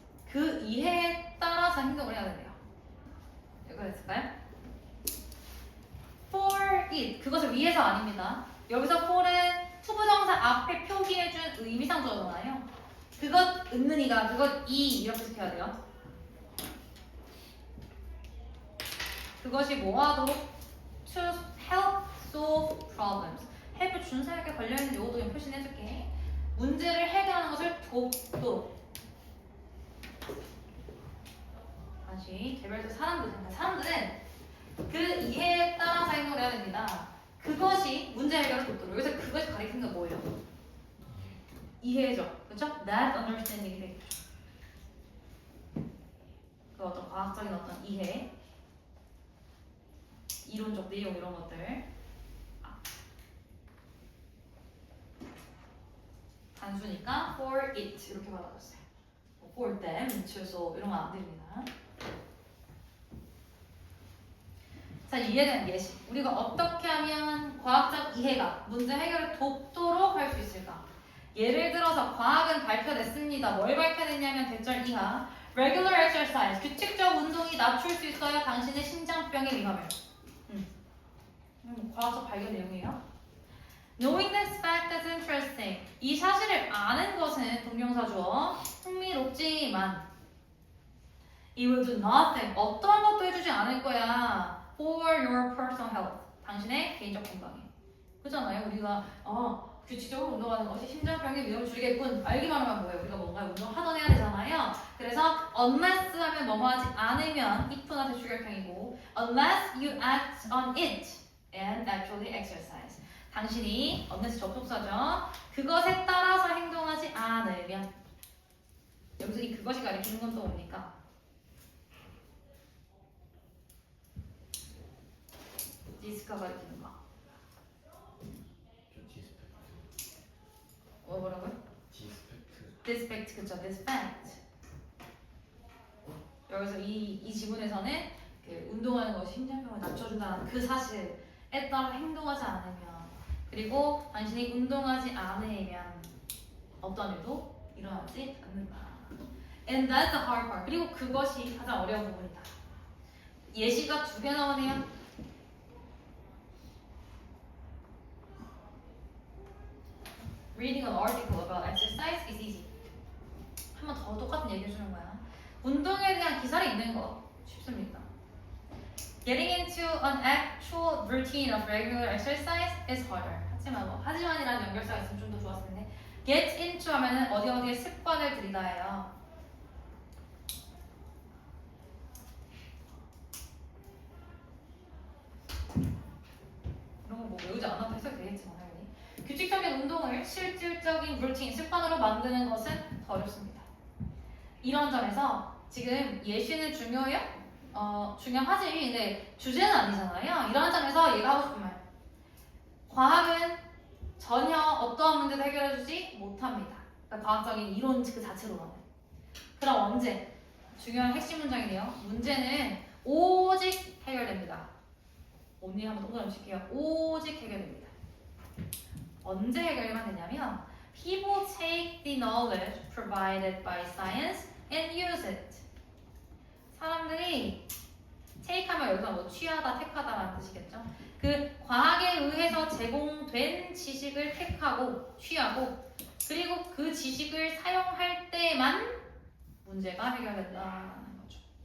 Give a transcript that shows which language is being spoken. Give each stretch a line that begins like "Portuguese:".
Korean: 그 이해에 따라서 행동을 해야 된대요. 이거 됐을까요? for it, 그것을 위해서 아닙니다. 여기서 for은 투부정사 앞에 표기해준 의미상조잖아요. 그것 은는이가, 그것 이 이렇게 시켜야 돼요. 그것이 뭐하도록
English: to help solve problems.
Korean: help 준사역에 관련된 요도 좀 표시해줄게. 문제를 해결하는 것을 돕도록. 다시 개별적 사람들은 그 이해에 따라서 행동을 해야 됩니다. 그것이 문제 해결을 돕도록. 여기서 그것이 가리키는 건 뭐예요? 이해죠. 그렇죠?
English: That understanding
Korean: 이 되겠죠. 그 어떤 과학적인 어떤 이해, 이론적 내용 이런 것들. 단수니까 for it 이렇게 받아줬어요. for them, 최소 이런 건 안 됩니다. 자, 이해되는 예시. 우리가 어떻게 하면 과학적 이해가 문제 해결을 돕도록 할 수 있을까? 예를 들어서 과학은 발표됐습니다. 뭘 발표됐냐면 대절 이하 regular exercise, 규칙적 운동이 낮출 수 있어야 당신의 심장병의 위험을. 과학적 발견 내용이에요.
English: Knowing this fact is interesting.
Korean: 이 사실을 아는 것은 동명사 주어 흥미롭지만
English: It will do nothing.
Korean: 어떠한 것도 해주지 않을 거야.
English: For your personal health.
Korean: 당신의 개인적 건강에. 그렇잖아요. 우리가 규칙적으로 운동하는 것이 심장병의 위험을 줄이겠군. 알기만 하면 뭐예요? 우리가 뭔가 운동하던 해야 되잖아요. 그래서 unless 하면 뭐뭐 하지 않으면 if나 대주격형이고
English: unless you act on it and actually exercise.
Korean: 당신이 unless 접속사죠. 그것에 따라서 행동하지 않으면 여기서 이 그것이 가리키는 건 또 뭡니까? 디스가 가리키는 거. 저 디스펙트. 뭐라고요? 디스펙트. 디스펙트 그쵸? 디스펙트. 여기서 이 지문에서는 그 운동하는 것이 심장병을 낮춰준다는 그 사실에 따라 행동하지 않으면 그리고 당신이 운동하지 않으면 어떤 일도 일어나지 않는다.
English: And that's the hard part.
Korean: 그리고 그것이 가장 어려운 부분이다. 예시가 2개 나오네요.
English: Reading an article about exercise is easy.
Korean: 한 번 더 똑같은 얘기 해주는 거야. 운동에 대한 기사를 읽는 거 쉽습니다.
English: Getting into an actual routine of regular exercise is harder.
Korean: 하지만이라는 연결사가 있으면 좀 더 좋았을 텐데. Get into 하면은 어디에 습관을 들이다예요. 이런 거 뭐 외우지 않아도 해석이 되겠지만 당연히. 규칙적인 운동을 실질적인 루틴, 습관으로 만드는 것은 더 어렵습니다. 이런 점에서 지금 예시는 중요해요? 중요하지. 근데 주제는 아니잖아요. 이런 점에서 얘가 하고 싶은 말. 과학은 전혀 어떠한 문제도 해결해주지 못합니다. 그러니까 과학적인 이론 그 자체로는. 그럼 언제? 중요한 핵심 문장이네요. 문제는 오직 해결됩니다. 언니 한번 동그라미 칠게요. 오직 해결됩니다. 언제 해결만 되냐면
English: People take the knowledge provided by science and use it.
Korean: 사람들이 take하면 여기서 뭐 취하다, 택하다라는 뜻이겠죠. 그 과학에 의해서 제공된 지식을 택하고 취하고 그리고 그 지식을 사용할 때만 문제가 해결된다는 거죠.